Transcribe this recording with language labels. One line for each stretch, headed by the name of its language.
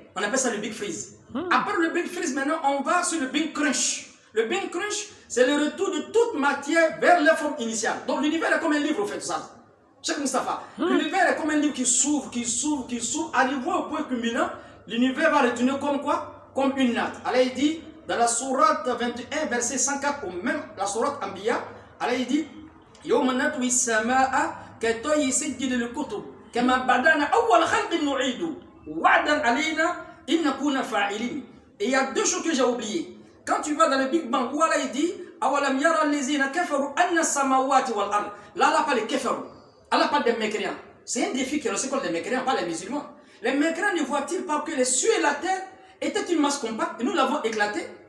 French: On appelle ça le Big Freeze. Après le Big Freeze, maintenant, on va sur le Big Crunch. Le Big Crunch, c'est le retour de toute matière vers leur forme initiale. Donc l'univers est comme un livre, au fait, tout ça. Cheikh Mustafa. L'univers est comme un livre qui s'ouvre, qui s'ouvre, qui s'ouvre. Arrivé au point culminant, l'univers va retourner comme quoi? Comme une natte. Allah dit, dans la sourate 21, verset 104, ou même la sourate Anbiya, Allah dit
Arabic: يوم نطوي السماء كطي سجل الكتب كما بدأنا أول خلق نعيد وعدا علينا إن كنا فاعلين.
French: Et il y a deux choses que j'ai oubliées. Quand tu vas dans le Big Bang, où Allah dit
Arabic: أولم يرى الذين كفروا أن السماوات والأرض.
French: Là, Allah parle des kéférous. Allah parle des mécréants. C'est un défi que l'on sait qu'on les mécréants, pas les musulmans. Les mécréants ne voient-ils pas que les cieux et la terre étaient une masse compacte et nous l'avons éclatée?